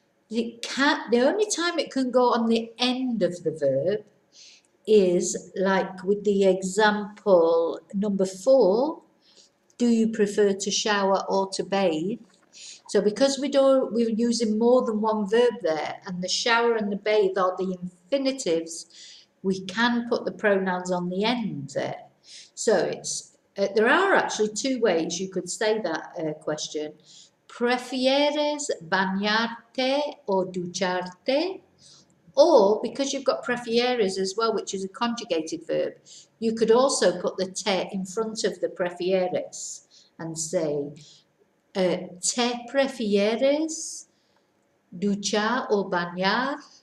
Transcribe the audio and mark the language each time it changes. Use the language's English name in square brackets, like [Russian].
[English] The only time it can go on the end of the verb is like with the example number 4, do you prefer to shower or to bathe? So because we're using more than one verb there, and the shower and the bathe are the infinitives, we can put the pronouns on the end there. So it's there are actually 2 ways you could say that question. [Spanish] ¿Prefieres bañarte o ducharte? [English] Or, because you've got prefieres as well, which is a conjugated verb, you could also put the te in front of the prefieres and say, [Spanish] ¿te prefieres duchar o bañar?